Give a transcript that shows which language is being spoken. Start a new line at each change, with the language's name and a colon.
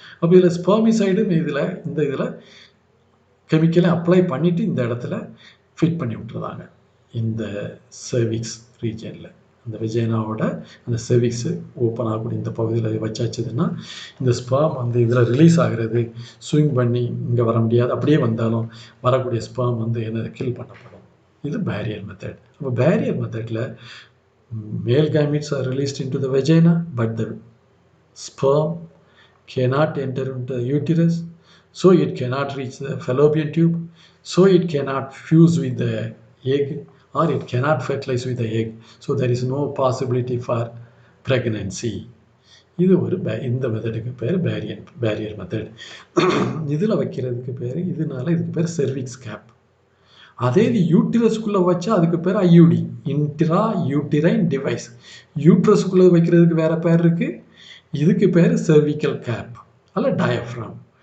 Tamil: அப்போ இதில் ஸ்பெர்மிசைடு இந்த இதில் கெமிக்கலை அப்ளை பண்ணிவிட்டு இந்த இடத்துல ஃபிட் பண்ணி விட்டுருதாங்க. இந்த சர்விக்ஸ் ரீஜனில், இந்த வெஜைனாவோட அந்த சர்விக்ஸு ஓப்பன் ஆகக்கூடிய இந்த பகுதியில் வச்சாச்சுதுன்னா இந்த ஸ்பெர்ம் இதில் ரிலீஸ் ஆகிறது, ஸ்விங் பண்ணி இங்கே வர முடியாது. அப்படியே வந்தாலும் வரக்கூடிய ஸ்பெர்ம் என்ன கில் பண்ணப்படும். இது பேரியர் மெத்தட். அப்போ பேரியர் மெத்தடில்
English: male gametes are released into the vagina, but the sperm cannot enter into the uterus, so it cannot reach the fallopian tube, so it cannot fuse with the egg, or it cannot fertilize with the egg, so there is no possibility for pregnancy.
Tamil: இது ஒரு இந்த மெத்தடுக்கு பேர் barrier method. இதில் வைக்கிறதுக்கு பேர், இதனால இதுக்கு பேர் செர்விக்ஸ் கேப். அதே இது யூட்ரஸ்குள்ளே வச்சா அதுக்கு பேர் ஐயூடி, இன்ட்ரா யூட்டிரைன் டிவைஸ். யூட்ரஸ்குள்ளே வைக்கிறதுக்கு வேறு பேர் இருக்குது. இதுக்கு பேர் செர்விக்கல் கேப் அல்ல டயஃப்ராம்.